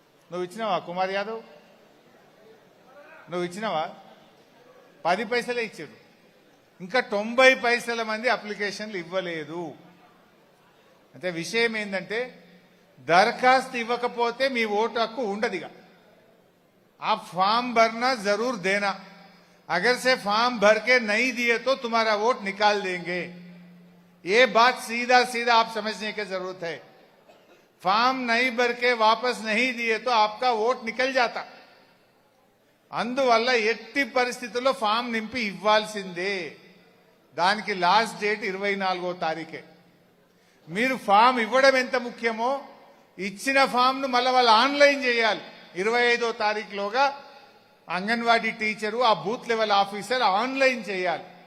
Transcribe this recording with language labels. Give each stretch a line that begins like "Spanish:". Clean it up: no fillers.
Telugu: నువ్వు ఇచ్చినావా కుమార్ యాదవ్? నువ్వు ఇచ్చినావా? 10 పైసలే ఇచ్చిండ్రు. ఇంకా 90 పైసల మంది అప్లికేషన్లు ఇవ్వలేదు. అంటే విషయం ఏంటంటే, దరఖాస్తు ఇవ్వకపోతే మీ ఓటు హక్కు ఉండదుగా.
Hindi: आप फॉर्म भरना जरूर देना, अगर से फॉर्म भर के नहीं दिए तो तुम्हारा वोट निकाल देंगे. ये बात सीधा सीधा आप समझने की जरूरत है. फॉर्म नहीं भर के वापस नहीं दिए तो आपका वोट निकल जाता.
Telugu: అందువల్ల ఎట్టి పరిస్థితుల్లో ఫామ్ నింపి ఇవ్వాల్సిందే. దానికి లాస్ట్ డేట్ 24వ తారీఖే. మీరు ఫామ్ ఇవ్వడం ఎంత ముఖ్యమో, ఇచ్చిన ఫామ్ను మళ్ళీ వాళ్ళు ఆన్లైన్ చేయాలి. 25వ తారీఖులోగా అంగన్వాడీ టీచరు, ఆ బూత్ లెవెల్ ఆఫీసర్ ఆన్లైన్ చేయాలి.